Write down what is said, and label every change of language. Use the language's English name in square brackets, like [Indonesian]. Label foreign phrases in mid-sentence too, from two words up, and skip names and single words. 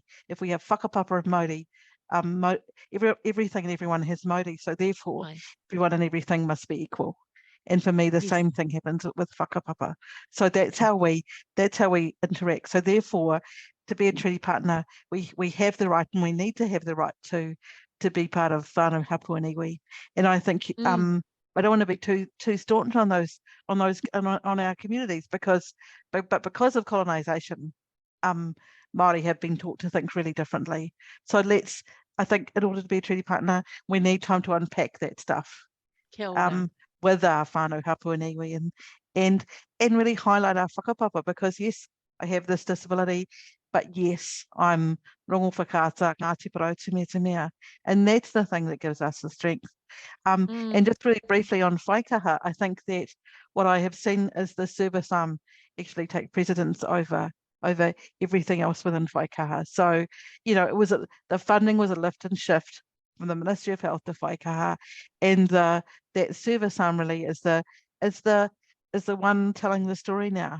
[English] If we have whakapapa of Māori, everything and everyone has Māori, so therefore everyone and everything must be equal. And for me, the same thing happens with whakapapa. So that's how we interact. So therefore, to be a treaty partner, we have the right, and we need to have the right to be part of [Māori] whānau hapu [English] and iwi. And I think I don't want to be too staunch on our communities, because of colonisation, Māori have been taught to think really differently. So I think in order to be a treaty partner, we need time to unpack that stuff with our [Māori] whānau hapu [English] and iwi, and really highlight our whakapapa, because yes, I have this disability, but yes, I'm [Māori] rongo whakaata, [English] Ngāti Porou, [Māori] te mea te mea. [English] And that's the thing that gives us the strength. And just really briefly on whaikaha, I think that what I have seen is the service actually take precedence over everything else within whaikaha. So, the funding was a lift and shift from the Ministry of Health to whaikaha, and that service really is the one telling the story now.